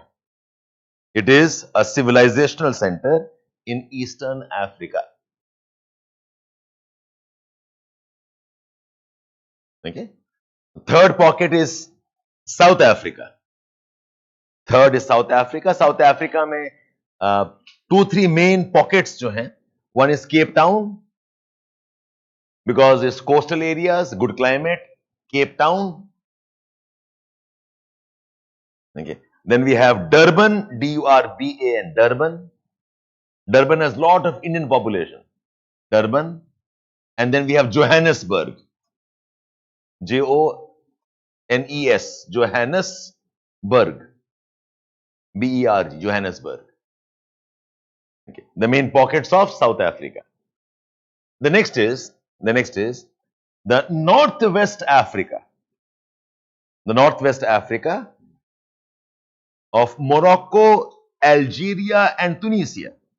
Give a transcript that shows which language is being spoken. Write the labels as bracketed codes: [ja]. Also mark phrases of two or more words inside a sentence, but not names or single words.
[en] It is a civilizational center in Eastern Africa. Okay. Third pocket is South Africa. Third is South Africa. South Africa में 2-3 main pockets [hi] जो हैं. [en] One is Cape Town, because it's coastal areas, good climate. Cape Town. Okay. Then we have Durban, D-U-R-B-A-N, Durban. Durban has lot of Indian population. Durban. And then we have Johannesburg. J-O-N-E-S, Johannesburg. B-E-R-G, Johannesburg. Okay. The main pockets of South Africa. The next is the Northwest Africa. The Northwest Africa of Morocco, Algeria, and Tunisia.